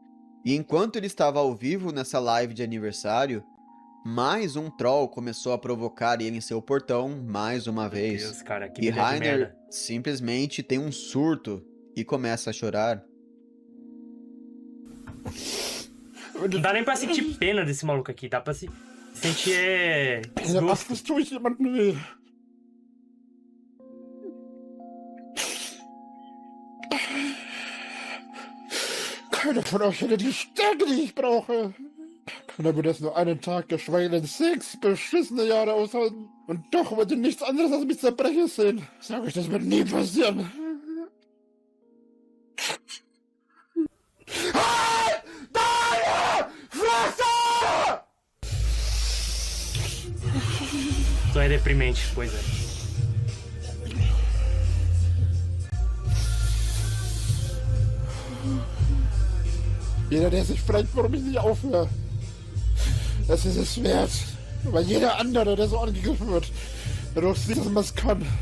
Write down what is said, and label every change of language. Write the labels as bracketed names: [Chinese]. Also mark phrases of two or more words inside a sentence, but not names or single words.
[Portuguese] E enquanto ele estava ao vivo nessa live de aniversário, mais um troll começou a provocar ele em seu portão mais uma Meu vez. Deus, cara, que E mulher de Rainer merda. simplesmente tem um surto e começa a chorar. Não dá nem pra sentir pena desse maluco aqui, dá pra se sentir desgosto. [German] Was tue ich jemandem weh? Keiner von euch hätte die Stärke, die ich brauche. Keiner würde es nur einen Tag, geschweige denn 6 beschissene Jahre aushalten. Und doch wollte nichts anderes als mich zerbrechen sehen. Sag euch, das wird nie passieren. Halt deine Fresse! [Portuguese] Só é deprimente, pois é. [German] Jeder, der sich fragt, warum ich nicht aufhöre, das ist es wert. Weil jeder andere, der so angegriffen wird, dadurch sieht, dass man es kann.